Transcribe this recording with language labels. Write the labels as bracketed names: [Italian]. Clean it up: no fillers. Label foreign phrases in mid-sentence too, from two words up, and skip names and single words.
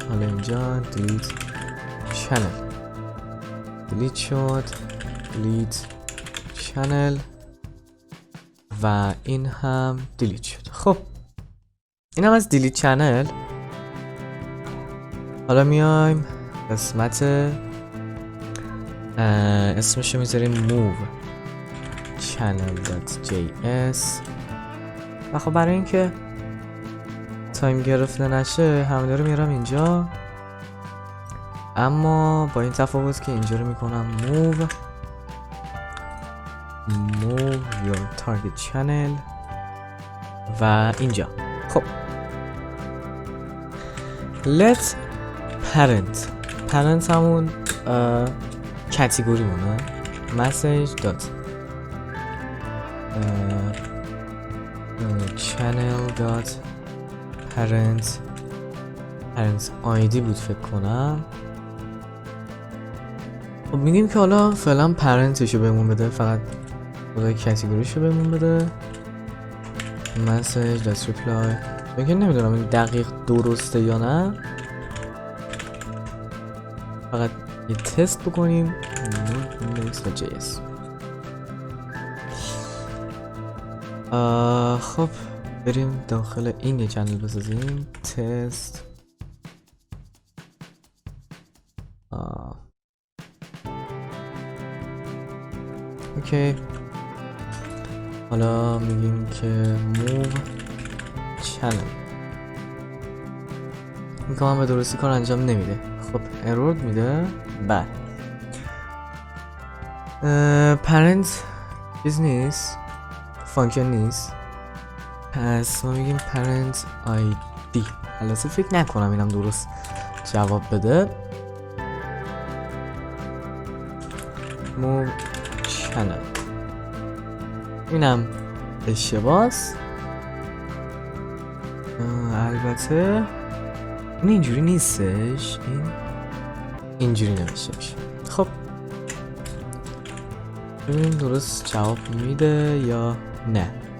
[Persian] حالا اینجا دیلیت چنل دیلیت شد، دیلیت چنل و این هم دیلیت شد. خب این هم از دیلیت چنل. حالا میایم قسمت اسمشو میذاریم [English] move channel.js [Persian] و خب برای اینکه تایم گرفته نشه همه رو میارم اینجا، اما با این تفاوت که اینجا رو میکنم [English] move your target channel [Persian] و اینجا. خب [English] let parent [Persian] همون کاتگوری مونه. [English] message dot channel dot parent ID بود فکر کنم. [Persian] خب میگیم که حالا فعلا پرنتشو بهمون بده، فقط خدای کاتگوریشو بهمون بده. [English] message dot reply [Persian] بگه نمیدونم این دقیق درسته یا نه، فقط یه تست بکنیم. index.js خب بریم داخل این یه چنل بسازیم. تست اوکی. حالا میگیم که [English] move channel. [Persian] این کام به درستی کار انجام نمیده. خب ارور میده. بله پرنت چیز نیست، فانکشن نیست، پس ما میگیم پرنت ID. البته فکر نکنم اینم درست جواب بده. [English] move channel [Persian] اینم اشتباهه. البته این اینجوری نیستش، این اینجوری نمیشه میشه. خب ببینیم درست جواب میده یا نه.